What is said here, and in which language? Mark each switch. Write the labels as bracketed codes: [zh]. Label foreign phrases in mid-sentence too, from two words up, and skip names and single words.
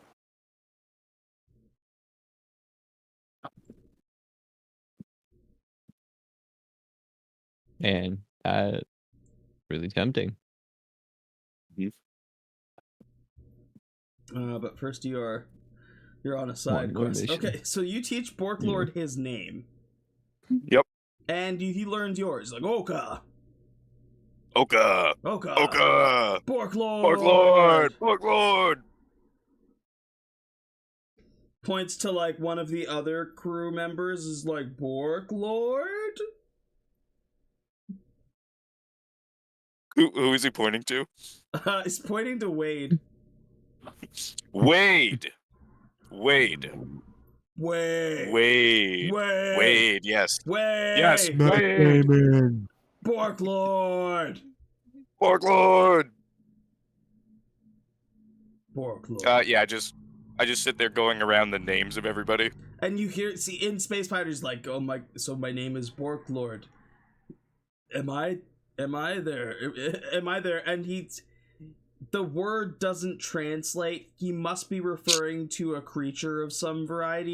[en] And that's really tempting. But first you're on a One side more quest. mission. Okay, so you teach Borklord his name. Yep. And he learns yours. Like, Oka! Oka! Oka! Oka! Borklord! Borklord! Points to, like, one of the other crew members is like, Borklord? Who is he pointing to? He's pointing to Wade. Wade! Wade! Wade, yes. Wade! Yes, Wade! Borklord! Borklord! Borklord. Yeah, I just sit there going around the names of everybody. And you see in Space Fighters like, oh my, so my name is Borklord. Am I there? Am I there? And the word doesn't translate. He must be referring to a creature of some variety.